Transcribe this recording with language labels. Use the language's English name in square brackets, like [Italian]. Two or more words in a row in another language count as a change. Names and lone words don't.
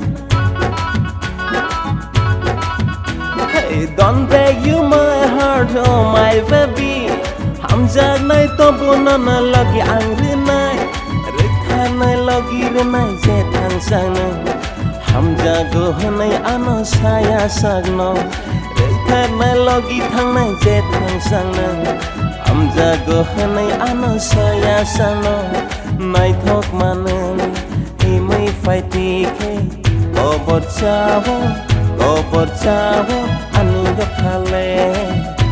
[English] Hey, don't break you my heart, oh my baby [Turkic languages] Hamjak nai tobu nono logi angri nai Rekha nai logi re nai je thangsangno Hamjago hanai ano saya sakno Nai logi thangnai je thangsangno Hamjago hanai ano saya sakno Naithokma Nwngle Himoi Phai tike Kokborok aniyo khale